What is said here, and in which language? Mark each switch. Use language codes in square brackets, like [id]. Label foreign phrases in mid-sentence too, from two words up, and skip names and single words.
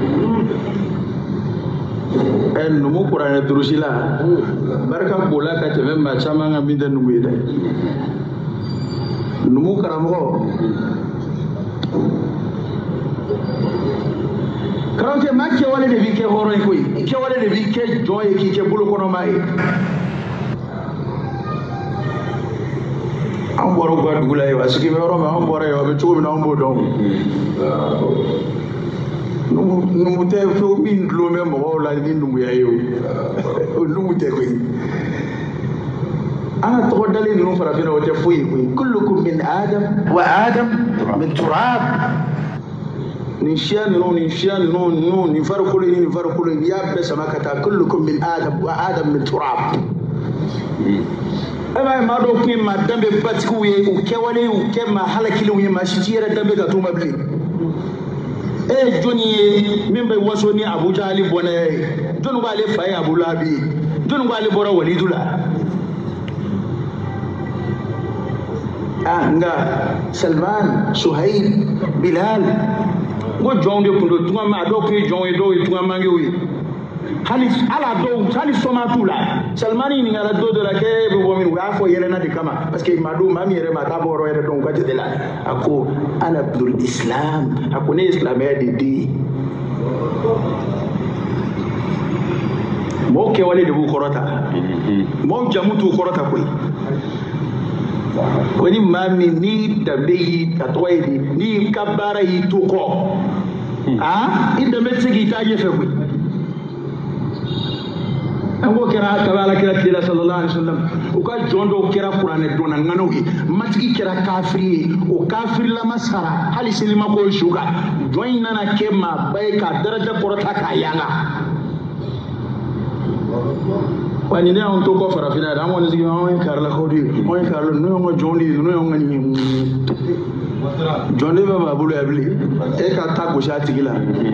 [bm] numu kuranɛ durusi la barika b'ola ka tɛmɛ maa caman ka min tɛ numu ye dɛ numu karamɔgɔ karamɔgɔ maa kɛwale de b'i kɛ hɔrɔn ye koyi i kɛwale de b'i kɛ jɔn ye k'i kɛ bolokɔnɔmaa ye an bɔra u ka dugu la yen wa sigi bɛ yɔrɔ min an bɔra yen a bɛ cogo min na an b'o dɔn numu tɛ fɛn min dulon bɛ mɔgɔw la ni numuya ye o numu tɛ koyi an ka tɔgɔ dalen ninnu farafinna o tɛ foyi ye koyi [ar] كلكم من آدم وآدم من تراب [bm] nin siya ninnu nin farikolo nin farikolo n'i y'a bɛɛ sama ka taa [ar] كلكم من آدم وآدم من تراب [bm] e b'a ye maa dɔw tun ye maa danbe batigiw ye u kɛwale u kɛ maa halakilenw ye maa si t'i yɛrɛ danbe ka t'u ma bilen e ye jɔnni ye min bɛ waso ni Abu Jahali bɔnɛ ye jɔnni ko ale fa ye Abu Lahabi ye jɔnni ko ale bɔra Walidu la nka Salman Suhaib Bilal n ko jɔnw de tun don tungama a dɔw tun ye jɔnw ye dɔw ye tungamangew ye hali sɔma t'u la Salmani ɲininkala don dɔ la k'e bɛ bɔ min u y'a fɔ yɛlɛnna de kama [fr] parce que [bm] maa min yɛrɛ ma k'a bɔ yɔrɔ yɛrɛ dɔn u ka jate la a ko ana Abdul Islam a ko ne ye silamɛya de den mɔgɔw kɛwale de b'u kɔrɔta mɔgɔw jamu t'u kɔrɔta koyi ko ni maa min ni danbe y'i ka tɔgɔ ye di ni ka baara y'i to kɔ i danbe tɛ se k'i taa ɲɛfɛ koyi an ko kɛra kabi alakira tile la [ar] صلى الله عليه وسلم [bm] u ka jɔn dɔw kɛra kuranɛ dɔnna ŋanaw ye matigi kɛra kafiri ye o kafirlama sara hali selima ko su kan jɔn in nana kɛ maa ba ye k'a daraja kɔrɔta k'a yanga wa nin ne y'anw to kɔ farafinna yɛrɛ an kɔni sigi anw ye karilakaw de ye anw ye karila ninnu y'anw ka jɔnw de ye ninnu y'anw ka nin ye jɔn de bɛ maa bolo yan bilen e ka taa gosi a tigi la